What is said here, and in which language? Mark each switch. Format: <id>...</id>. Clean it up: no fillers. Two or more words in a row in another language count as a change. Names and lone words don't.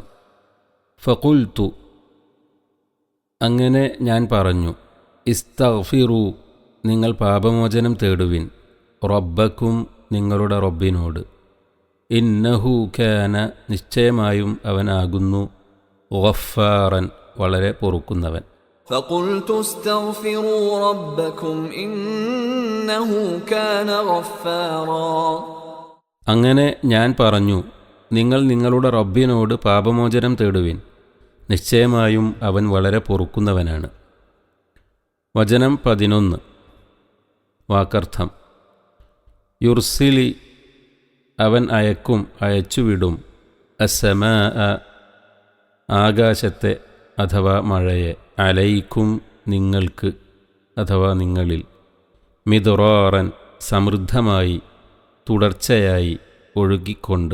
<ml>ഫഖുൽതു അങ്ങനെ ഞാൻ പറഞ്ഞു, ഇസ്തഗ്ഫിറൂ നിങ്ങൾ പാപമോചനം തേടുവിൻ, റബ്ബക്കും നിങ്ങളുടെ റബ്ബിനോട്,</ml> <ar>إنه كان</ar> <ml>നിശ്ചയമായും അവനാകുന്നു, ഗഫാറൻ വളരെ പൊറുക്കുന്നവൻ.</ml> <ar>فقلت استغفروا ربكم إنه كان غفارا</ar> <ml>അങ്ങനെ ഞാൻ പറഞ്ഞു, നിങ്ങൾ നിങ്ങളുടെ റബ്ബിനോട് പാപമോചനം തേടുവിൻ, നിശ്ചയമായും അവൻ വളരെ പൊറുക്കുന്നവനാണ്. വചനം 11 വാക്കർത്ഥം. യുർസിലി അവൻ അയക്കും അയച്ചുവിടും, അസ്സമാ ആകാശത്തെ അഥവാ മഴയെ, അലൈക്കും നിങ്ങൾക്ക് അഥവാ നിങ്ങളിൽ, മിദ്റാറൻ സമൃദ്ധമായി തുടർച്ചയായി ഒഴുകിക്കൊണ്ട്.</ml>